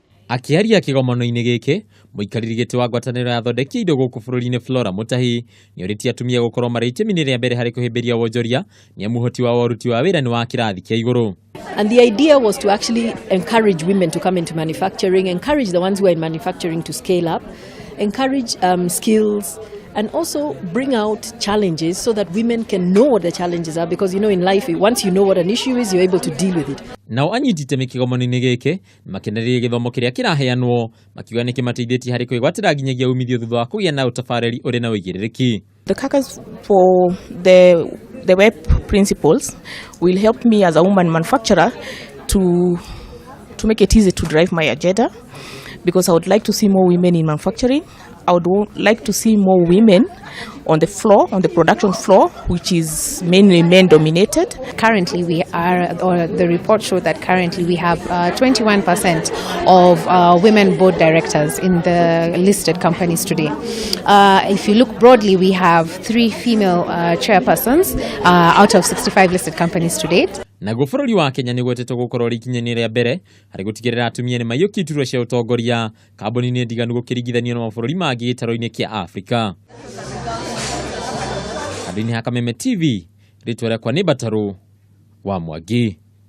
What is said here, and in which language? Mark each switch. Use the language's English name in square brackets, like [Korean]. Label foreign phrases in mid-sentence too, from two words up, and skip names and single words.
[Kikuyu] Akiaria kĩgomano-inĩ gĩkĩ, mũikarĩri gĩtĩ wa ngwatanĩro ya athondeki indo gũkũ bũrũri-inĩ Flora Mutahi nĩorĩtie atumia gũkorwo marĩ itemi rĩa mbere harĩ kũhĩmbĩria wonjoria nĩ amu ũhoti wa ũruti wa wĩra nĩ wa kĩrathi kĩa igũrũ. [English] And the idea was to actually encourage women to come into manufacturing, encourage the ones who are in manufacturing to scale up, encourage skills, and also bring out challenges so that women can know what the challenges are, because in life, once you know what an issue is, you're able to deal with it. [Kikuyu] Nao anyiti itemi kĩgomano-inĩ gĩkĩ makenereire gĩthomo kĩrĩa kĩraheanwo makiuga nĩ kĩmateithĩtie harĩ kwĩgwatĩra nginyagia umithio thutha wa kũgĩa na ũtabarĩri ũrĩ na ũigĩrĩrĩki. [English] The caucus for the web principles will help me as a woman manufacturer to make it easy to drive my agenda, because I would like to see more women in manufacturing. I would like to see more women on the floor, on the production floor, which is mainly men dominated. Currently the report showed that currently we have 21% of women board directors in the listed companies today. If you look broadly, we have 3 female chairpersons out of 65 listed companies to date. [Kikuyu] Naguo bũrũri wa Kenya nĩ gwetetwo gũkorwo ikinya-inĩ rĩa mbere harĩ gũtigĩrĩra atumia nĩ maiyũkia iturwa cia ũtongoria kambuni-inĩ ndiganu gũkĩringithanio na mabũrũri mangĩ gĩtarũ-inĩ kĩa Afrika. Handũ-inĩ ha Kameme TV, rĩtwa rĩakwa nĩ Batarũ wa Mwangi.